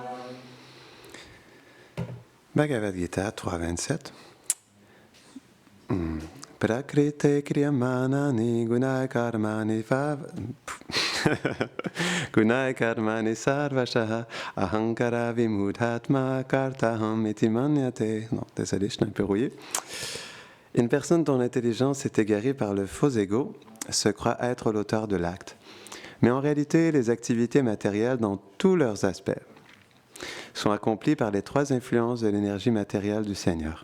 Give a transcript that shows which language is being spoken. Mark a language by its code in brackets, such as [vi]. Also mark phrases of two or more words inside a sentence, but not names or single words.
[fr] Bhagavad Gita 3.27. [sa] प्रकृते क्रियमाणानि गुणै कर्माणि गुणै कर्माणि सर्वशः अहङ्कार विमूढात्मा कर्ताहम् इति मन्यते. [fr] Non, désolé, je suis un peu rouillé. Une personne dont l'intelligence est égarée par le faux ego se croit être l'auteur de l'acte. Mais en réalité, les activités matérielles dans tous leurs aspects sont accomplies par les trois influences de l'énergie matérielle du Seigneur.